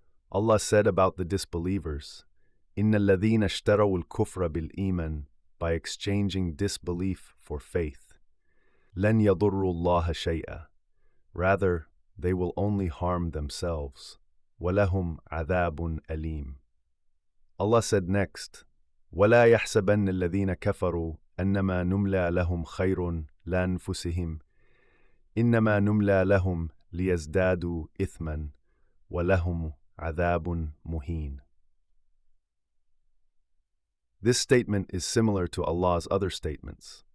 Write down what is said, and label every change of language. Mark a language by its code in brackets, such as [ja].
[en] Allah said about the disbelievers, [ar] إِنَّ الَّذِينَ اشْتَرَوُا الْكُفْرَ بِالْإِيمَانِ, [en] by exchanging disbelief for faith. [ar] لَنْ يَضُرُّوا اللَّهَ شَيْئًا. [en] Rather, they will only harm themselves. [ar] وَلَهُمْ عَذَابٌ أَلِيمٌ. [en] Allah said next, [ar] وَلَا يَحْسَبَنَّ الَّذِينَ كَفَرُوا أَنَّمَا نُمْلَى لَهُمْ خَيْرٌ لَأَنفُسِهِمْ إِنَّمَا نُمْلَى لَهُمْ لِيَزْدَادُوا إِثْمًا وَلَهُمْ عَذَابٌ مُهِينٌ. [en] This statement is similar to Allah's other statements.